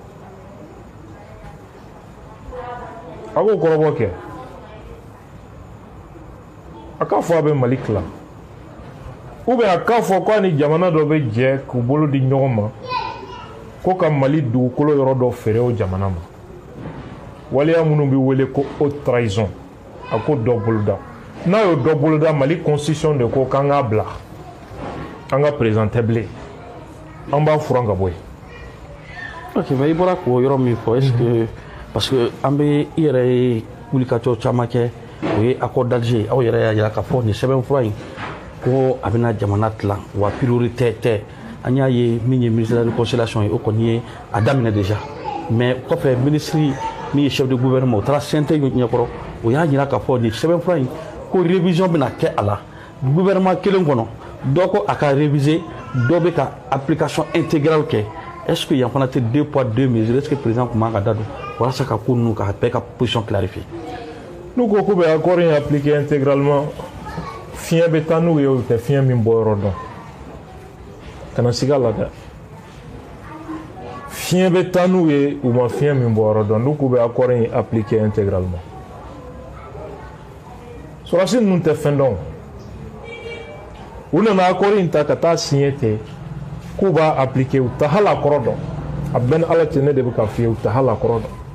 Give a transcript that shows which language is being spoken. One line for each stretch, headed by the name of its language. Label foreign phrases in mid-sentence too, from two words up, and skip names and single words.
Bambara: A k'o kɔrɔbɔ kɛ a k'a fɔ a bɛ Mali kila
French: ou bien
Bambara: a k'a fɔ ko a ni jamana dɔ bɛ jɛ k'u bolo di ɲɔgɔn ma ko ka Mali dugukolo yɔrɔ dɔ feere o jamana ma. Waleya minnu bɛ wele ko
French: haute trahison
Bambara: a ko dɔ boloda. N'a y'o dɔ boloda Mali constitution de ko k'an k'a bila an ka président tɛ bilen an b'a furan ka bɔ yen. Ok, mais i bɔra k'o yɔrɔ min fɔ
French: est ce que parce que
Bambara: an bɛ i yɛrɛ ye wulikajɔ caman kɛ o ye accord d'Alger aw yɛrɛ y'a jira k'a fɔ nin sɛbɛnfura in ko a bɛna jamana tilan wa priorité tɛ an y'a ye min ye
French: ministère de la réconciliation
Bambara: ye o kɔni ye a daminɛ
French: déjà mais
Bambara: kɔfɛ ministre min ye
French: chef de gouvernement
Bambara: o taara CNT ɲɛkɔrɔ o y'a jira k'a fɔ nin sɛbɛnfura in ko révision bɛna kɛ a la gouvernement kelen kɔnɔ dɔ ko a ka réviser dɔ bɛ ka
French: application intégrale
Bambara: kɛ
French: est ce que
Bambara: yan fana tɛ
French: 2 poids 2 mesures est ce que président
Bambara: tun man ka da don walasa ka ko ninnu ka bɛɛ ka
French: position clarifier.
Bambara: N'u ko k'u bɛ accord in
French: appliquer intégralement
Bambara: fiɲɛ bɛ taa n'u ye o tɛ fiɲɛ min bɔ yɔrɔ dɔn kana siga la dɛ fiɲɛ bɛ taa n'u ye u ma fiɲɛ min bɔ yɔrɔ dɔn n'u k'u bɛ accord in
French: appliquer intégralement
Bambara: sɔrɔsi ninnu tɛ fɛn dɔn u nana accord in ta ka taa signer ten k'u b'a appliquer u ta hali a kɔrɔ dɔn a bɛɛ ni Ala cɛ ne de bɛ ka f'i ye u ta hali a kɔrɔ dɔn